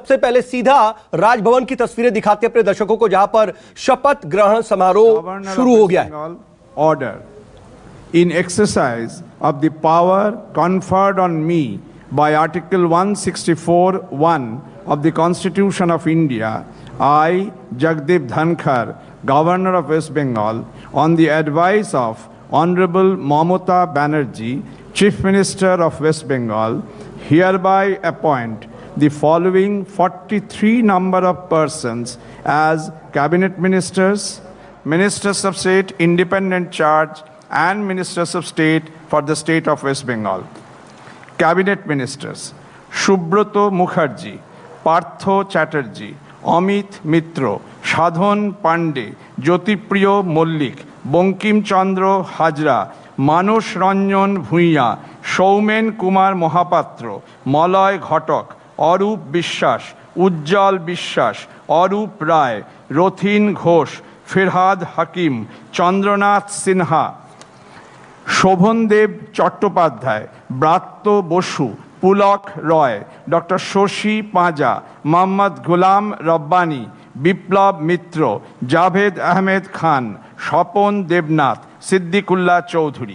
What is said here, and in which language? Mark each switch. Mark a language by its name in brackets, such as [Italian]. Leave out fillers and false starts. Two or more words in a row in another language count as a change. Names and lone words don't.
[Hindi] सबसे पहले सीधा राजभवन की तस्वीरें दिखाते हैं अपने दर्शकों को, जहां पर शपथ ग्रहण समारोह शुरू हो गया है। [English] Order in exercise of the power conferred on me by Article 164(1) of the Constitution of India, I, Jagdeep Dhankar, Governor of West Bengal, on the advice of Honorable Mamata Banerjee, Chief Minister of West Bengal, hereby appoint the following 43 number of persons as Cabinet Ministers, Ministers of State, Independent Charge, and Ministers of State for the State of West Bengal. Cabinet Ministers: Shubroto Mukherjee, Partho Chatterjee, Amit Mitra, Sadhon Pandey, Jyotipriyo Mollik, Bankim Chandra Hajra, Manos Ranjan Bhuiya, Soumen Kumar Mohapatra, Malay Ghatak, Arup Bishwas, Ujjal Bishwas, Arup Rai, Rothin Ghosh, Firhad Hakim, Chandranath Sinha, শোভনদেব চট্টোপাধ্যায়, ব্রাত্য বসু, পুলক রয়, ডক্টর শশী পাঁজা, মোহাম্মদ গোলাম রব্বানী, বিপ্লব মিত্র, জাভেদ আহমেদ খান, স্বপন দেবনাথ, সিদ্দিকুল্লাহ চৌধুরী।